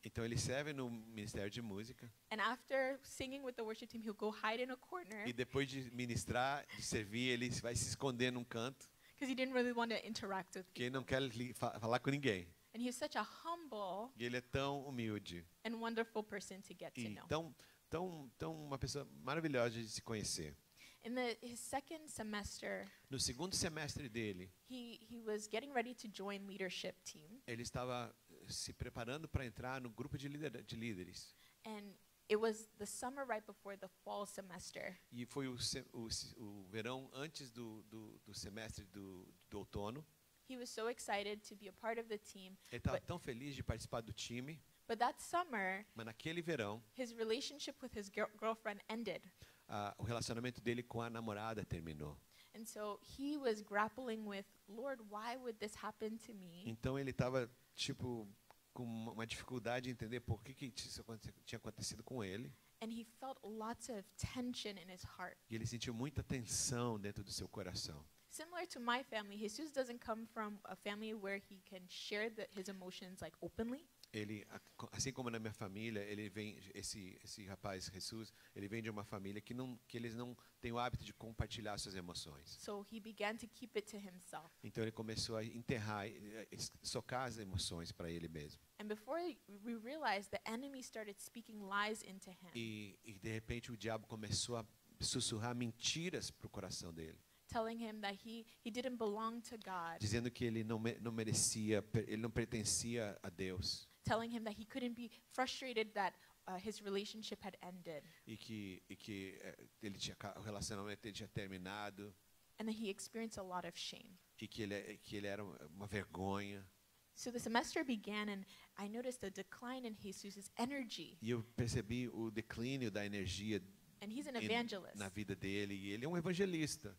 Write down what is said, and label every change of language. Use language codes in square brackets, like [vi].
[pt] Então ele serve no Ministério de Música. [en] and after singing with the worship team, he'll go hide in a corner [pt] E depois de ministrar, de servir, ele vai se esconder num canto, [en] because he didn't really want to interact with [pt] porque ele não [en] people. [pt] quer falar com ninguém. [en] And he's such a humble [pt] E ele é tão humilde. [en] and wonderful person to get to [pt] E [en] know. [pt] tão uma pessoa maravilhosa de se conhecer. [en] In his second semester, [pt] No segundo semestre dele, [en] he was getting ready to join leadership team, [pt] ele estava se preparando para entrar no grupo de líderes. [en] and it was the summer right before the fall semester. [pt] E foi o verão antes do semestre do outono. [en] He was so excited to be a part of the team, [pt] Ele estava [en] But- [pt] tão feliz de participar do time, [en] but that summer, [pt] mas naquele verão, [en] his relationship with his girlfriend ended. [pt] o relacionamento dele com a namorada terminou. [en] And so he was grappling with, Lord, why would this happen to me? [pt] Então ele estava tipo com uma dificuldade de entender por que isso tinha acontecido com ele. [en] And he felt lots of tension in his heart. [pt] E ele sentiu muita tensão dentro do seu coração. [en] Similar to my family, Jesus doesn't come from a family where he can share his emotions like openly. [pt] Ele, assim como na minha família, ele vem esse rapaz Jesus, ele vem de uma família que eles não têm o hábito de compartilhar suas emoções. [en] So he began to keep it to himself. [pt] Então ele começou a enterrar, socar as emoções para ele mesmo. [en] And before we realized, the enemy started speaking lies into him, [pt] E de repente o diabo começou a sussurrar mentiras para o coração dele, [en] telling him that he didn't belong to God, [pt] dizendo que ele não merecia, ele não pertencia a Deus, [en] telling him that he couldn't be frustrated that his relationship had ended, [pt] e que ele tinha, o relacionamento dele tinha terminado, [en] and that he experienced a lot of shame. [pt] e que ele era uma vergonha. [en] So the semester began, and I noticed a decline in Jesus' energy. [pt] E eu percebi o declínio da energia [en] And he's an evangelist. [pt] na vida dele, e ele é um evangelista.